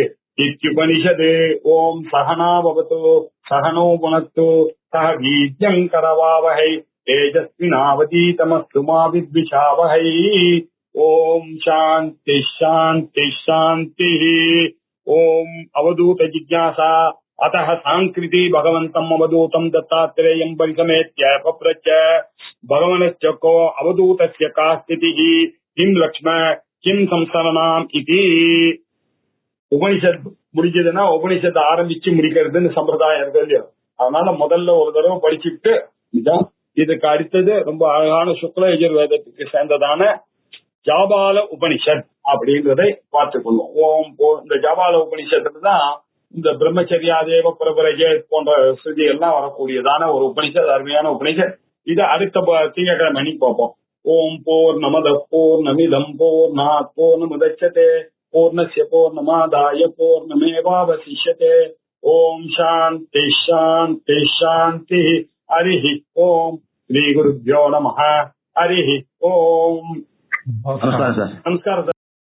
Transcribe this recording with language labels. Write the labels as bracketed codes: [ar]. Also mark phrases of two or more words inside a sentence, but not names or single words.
[sa] इत्युपनिषत् ॐ सह नाववतु सह नौ भुनक्तु सह वीर्यं करवावहै तेजस्विनावधीतमस्तु मा विद्विषावहै. ॐ शान्तिः शान्तिः शान्तिः. ॐ अवधूत जिज्ञासा अतः सांकृति भगवन्तम् अवधूतम् दत्तात्रेयम् परिसमेत्य पप्रच्छ भगवनश्च को अवधूतस्य का स्थितिः किम् लक्ष्म किम् संसरणाम् इति. [ta] உபனிஷத் முடிஞ்சதுன்னா உபனிஷத்தை ஆரம்பிச்சு முடிக்கிறதுன்னு சம்பிரதாயம் இருக்கு இல்லையா. அதனால முதல்ல ஒரு தடவை படிச்சுட்டு இதான். இதுக்கு அடுத்தது ரொம்ப அழகான சுக்ல யஜுர்வேதத்துக்கு சேர்ந்ததான ஜாபால உபனிஷத் அப்படின்றதை பார்த்துக்கொள்வோம். ஓம் இந்த ஜாபால உபனிஷத்துல தான் இந்த [sa] ब्रह्मचर्यादेव प्रव्रजेत् [ta] போன்ற ஸ்ருதி எல்லாம் வரக்கூடியதான ஒரு உபனிஷத், அருமையான உபனிஷத். இதை அடுத்த திங்கட்கிழமை அன்னைக்கு பார்ப்போம். [sa] ॐ पूर्णमदः पूर्णमिदं पूर्णात् पूर्णमुदच्यते पूर्णस्य पूर्णमादाय पूर्णमेवावशिष्यते. ॐ शान्तिः शान्तिः शान्तिः. हरिः ॐ। श्री गुरुभ्यो नमः. हरिः ॐ. [ta] நமஸ்காரம் சார். நமஸ்காரம் சார்.